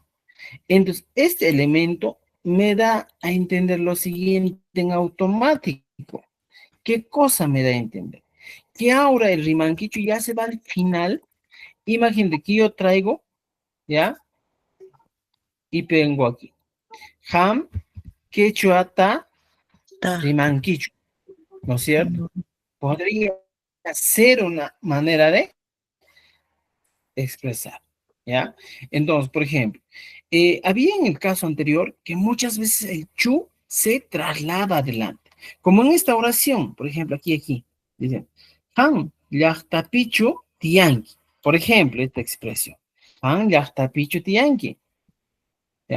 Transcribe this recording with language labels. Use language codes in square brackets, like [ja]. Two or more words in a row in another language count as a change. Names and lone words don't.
[es] Entonces, este elemento me da a entender lo siguiente en automático. ¿Qué cosa me da a entender? Que ahora el rimanquicho ya se va al final. Imagínate que yo traigo, ¿ya? Y pongo aquí. [qu] Ham, quechua, ta, Ta. rimanquicho. [es] ¿No es cierto? Mm, Podría ser una manera de expresar, ¿ya? Entonces, por ejemplo, había en el caso anterior que muchas veces el chu se traslada adelante, como en esta oración, por ejemplo, aquí, dice, [qu] han llaqtapichu tianqui, [es] por ejemplo, esta expresión, [qu] han llaqtapichu tianqui, [es] ¿ya?